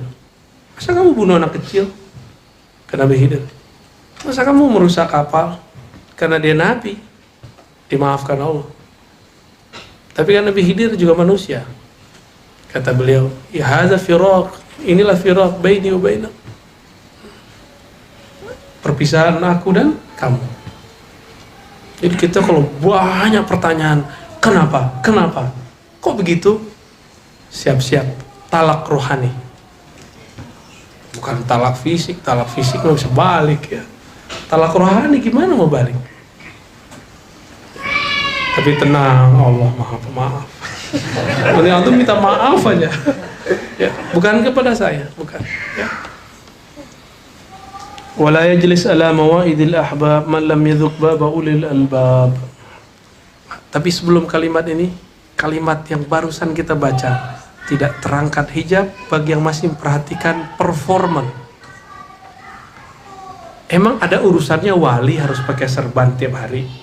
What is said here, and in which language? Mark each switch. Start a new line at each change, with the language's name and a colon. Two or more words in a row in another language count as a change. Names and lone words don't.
Indonesian: Masa kamu bunuh anak kecil? Karena Nabi Khidir. Masa kamu merusak kapal? Karena dia Nabi. Dimaafkan Allah. Tapi kan Nabi Khidir juga manusia. Kata beliau,
Arabic: يا هذا فراق. Inilah فراق بيني وبينك.
Indonesian: Perpisahan aku dan kamu. Jadi kita kalau banyak pertanyaan, kenapa? Kenapa? Kok begitu? Siap-siap talak rohani. Bukan talak fisik nggak bisa balik ya. Talak rohani gimana mau balik? Tapi tenang, Allah Maha Pemaaf. Ini antum minta maaf aja. Ya, bukan kepada saya, bukan. Ya.
Arabic: ولا يجلس على موائد الأحباب من لم يذق باب أولي الألباب.
Indonesian: Tapi sebelum kalimat ini, kalimat yang barusan kita baca, tidak terangkat hijab bagi yang masih memperhatikan performan. Emang ada urusannya wali harus pakai serban tiap hari?